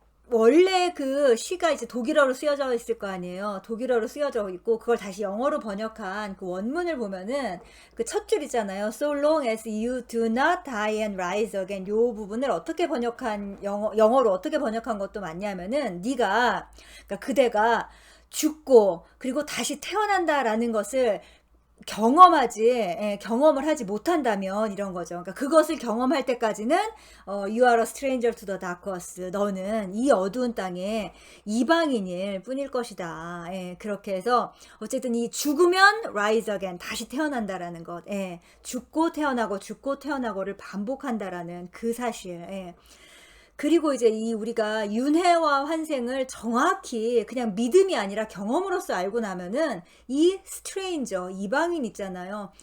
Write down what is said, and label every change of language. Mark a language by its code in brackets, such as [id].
[ko] 원래 그 시가 이제 독일어로 쓰여져 있을 거 아니에요. 독일어로 쓰여져 있고 그걸 다시 영어로 번역한 그 원문을 보면은 그 첫 줄이잖아요. [en] So long as you do not die and rise again. [ko] 요 부분을 어떻게 번역한 영어로 어떻게 번역한 것도 맞냐면은 그러니까 그대가 죽고 그리고 다시 태어난다라는 것을 경험을 하지 못한다면 이런 거죠. 그러니까 그것을 경험할 때까지는 [en] you are a stranger to the dark earth. [ko] 너는 이 어두운 땅에 이방인일 뿐일 것이다. 예, 그렇게 해서 어쨌든 이 죽으면 [en] rise again, [ko] 다시 태어난다라는 것. 예, 죽고 태어나고를 반복한다라는 그 사실. 예. 그리고 이제 우리가 윤회와 환생을 정확히 그냥 믿음이 아니라 경험으로서 알고 나면은 이 스트레인저, 이방인 있잖아요.